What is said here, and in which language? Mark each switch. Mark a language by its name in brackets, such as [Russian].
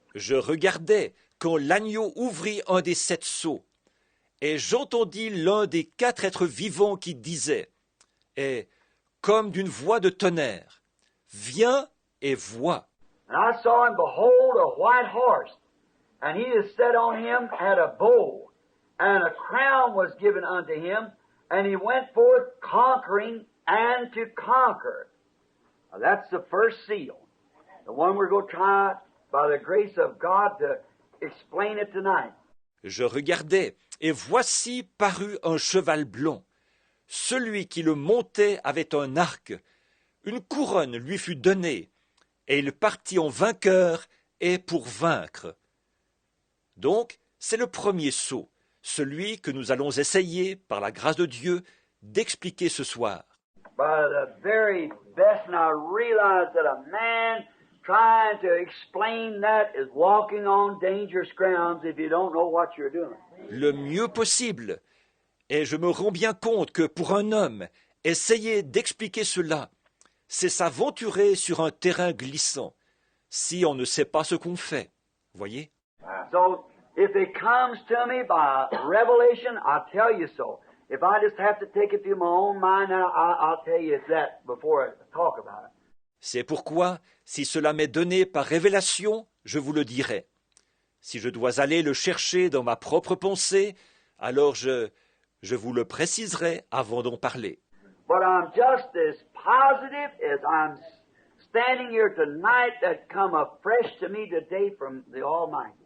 [French] Je regardais quand l'agneau ouvrit un des 7 sceaux, et j'entendis l'un des 4 êtres vivants qui disait, et comme d'une voix de tonnerre, Viens et vois. [English] And I saw and behold a white horse, and he that sat on him had a bow, and a crown was given unto him, and he went forth conquering and to conquer. Now, that's the first seal, the one we're going to try, by the grace of God, to explain it tonight. [French] Je regardais, et voici parut un cheval blanc. Celui qui le montait avait un arc. Une couronne lui fut donnée, et il partit en vainqueur et pour vaincre. Donc, c'est le premier sceau, celui que nous allons essayer, par la grâce de Dieu, d'expliquer ce soir. [English] By the very best, and I realize that a man trying to explain that is walking on dangerous grounds if you don't know what you're doing. [French] Le mieux possible. Et je me rends bien compte que pour un homme, essayer d'expliquer cela, c'est s'aventurer sur un terrain glissant, si on ne sait pas ce qu'on fait. Voyez? [English] So, if it comes to me by revelation, I'll tell you so. If I just have to take it to my own mind, I'll tell you that before I talk about it. [French] C'est pourquoi, si cela m'est donné par révélation, je vous le dirai. Si je dois aller le chercher dans ma propre pensée, alors je vous le préciserai avant d'en parler. [English] But I'm just as positive as I'm standing here tonight that come afresh to me today from the Almighty.